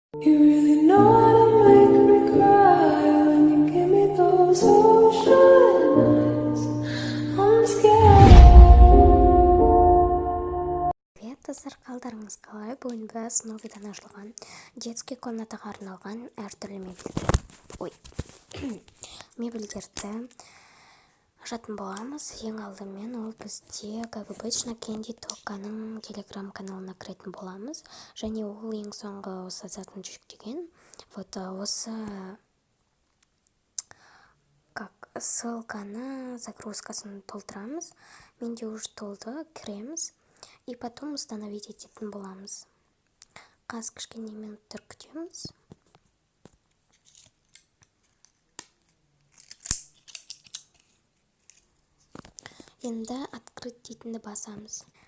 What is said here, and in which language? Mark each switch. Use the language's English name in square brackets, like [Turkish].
[English] You really know how to make me cry when you give me those ocean eyes. I'm scared. [Kazakh] Привет, достар, қалдарыңыз қалай? Бүгін біз новидан ашылған детский комнатаға арналған әртүрлі мебельдерді ашатын боламыз. Ең алдымен ол бізде, как обычно, Кенди Токаның телеграм-каналына кіретін боламыз. Және ол ең соңғы осы затын жүктеген. Вот осы ссылканы загрузкасын толтырамыз. Менде уже толды, кіреміз. И потом установить ететін боламыз. Қазір кішкене минуттар күтеміз. Енді открыть дейтінді басамыз.